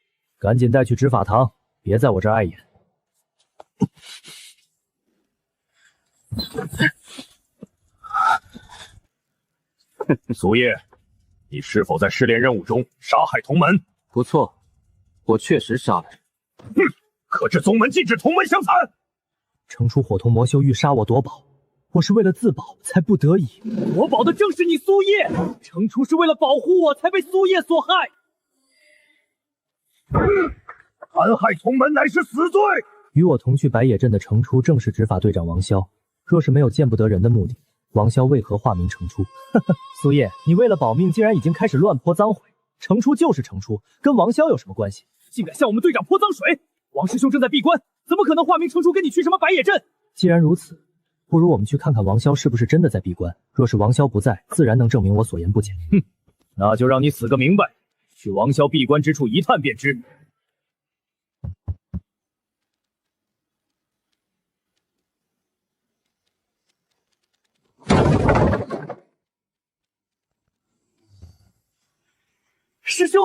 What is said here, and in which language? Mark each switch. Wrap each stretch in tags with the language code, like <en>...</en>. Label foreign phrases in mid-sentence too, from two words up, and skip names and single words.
<zh>赶紧带去执法堂，别在我这儿碍眼。苏叶，你是否在试炼任务中杀害同门？不错，我确實殺了人。哼，可知宗門禁止同門相殘。程初伙同魔修欲殺我奪寶，我是為了自保才不得已。奪寶的正是你蘇葉，程初是為了保護我才被蘇葉所害。殘害同門乃是死罪。與我同去白野鎮的程初正是執法隊長王蕭，若是沒有見不得人的目的，王蕭為何化名程初？呵呵，蘇葉，你為了保命，竟然已經開始亂潑髒水。程初就是程初，跟王蕭有什麼關係？竟敢向我們隊長潑髒水！王師兄正在閉關，怎麼可能化名程初跟你去什麼白野鎮？既然如此，不如我們去看看王蕭是不是真的在閉關。若是王蕭不在，自然能證明我所言不假。哼，那就讓你死個明白，去王蕭閉關之處一探便知。師兄，</zh>